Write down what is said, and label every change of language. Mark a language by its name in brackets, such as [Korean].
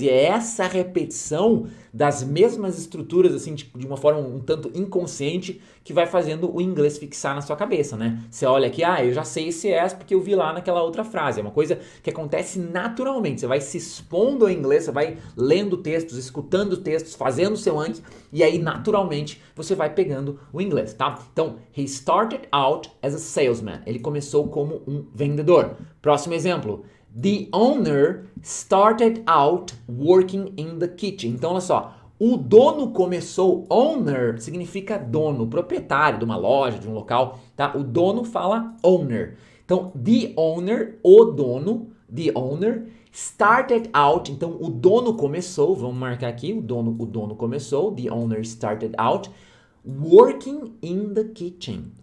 [Portuguese] E é essa repetição das mesmas estruturas, assim, de uma forma um tanto inconsciente, que vai fazendo o inglês fixar na sua cabeça, né? Você olha aqui, eu já sei esse as porque eu vi lá naquela outra frase. É uma coisa que acontece naturalmente. Você vai se expondo ao inglês, você vai lendo textos, escutando textos, fazendo o seu Anki, e aí naturalmente você vai pegando o inglês, tá? Então, [English] he started out as a salesman. [Portuguese] Ele começou como um vendedor. Próximo exemplo. [English] The owner started out working in the kitchen. [Portuguese] Então, olha só. O dono começou, owner significa dono, proprietário de uma loja, de um local, tá? O dono fala owner. Então, the owner, o dono, the owner, started out, então o dono começou, vamos marcar aqui, o dono começou, [English] the owner started out, working in the kitchen.